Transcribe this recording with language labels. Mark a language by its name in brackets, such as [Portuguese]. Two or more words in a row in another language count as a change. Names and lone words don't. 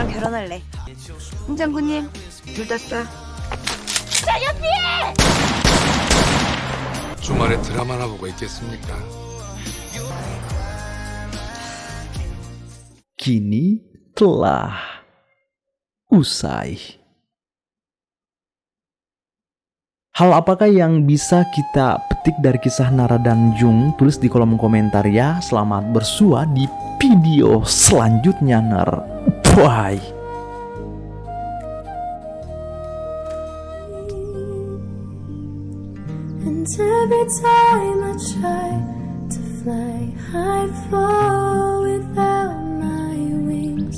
[Korean] 떠날래. 홍장군님, 둘 다 쏴. 주말에 드라마나 보고 있겠습니까? [Indonesian] Kini telah usai. Hal apakah yang bisa kita petik dari kisah Nara dan Jung? Tulis di kolom komentar ya. Selamat bersua di video selanjutnya, Ner. Bye. [English] And every time I try to fly, I fall without my wings.